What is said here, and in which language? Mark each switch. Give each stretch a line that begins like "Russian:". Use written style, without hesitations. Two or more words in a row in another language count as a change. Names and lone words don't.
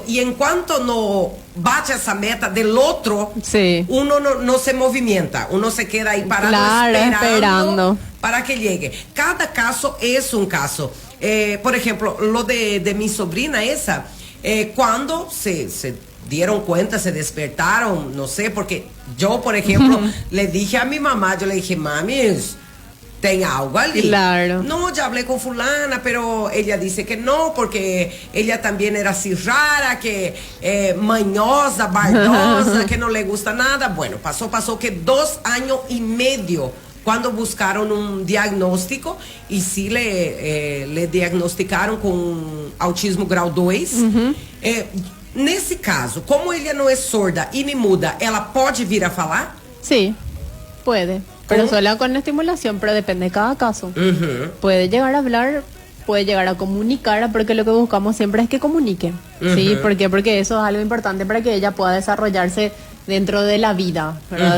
Spanish: Y en cuanto no bate esa meta del otro, uno no se movimienta, uno se queda ahí parado esperando para que llegue. Cada caso es un caso. Por ejemplo, lo de mi sobrina esa, cuando se dieron cuenta, se despertaron, no sé, porque yo, por ejemplo, le dije a mi mamá, yo le dije, mami,
Portuguese: tem algo ali.
Spanish: Claro. No, ya hablé con fulana, pero ella dice que no, porque ella también era así rara, que mañosa, bardosa, que no le gusta nada. Bueno, pasó que 2 años y medio cuando buscaron un diagnóstico y sí le diagnosticaron con autismo grau 2.
Portuguese: Nesse caso,
Spanish: como ella no es sorda y ni muda,
Portuguese: ela pode vir a falar?
Spanish: Sí, puede. Pero solo con estimulación, pero depende de cada caso. Puede llegar a hablar, puede llegar a comunicar, porque lo que buscamos siempre es que comunique. ¿Sí? ¿Por qué? Porque eso es algo importante para que ella pueda desarrollarse dentro de la vida, ¿verdad?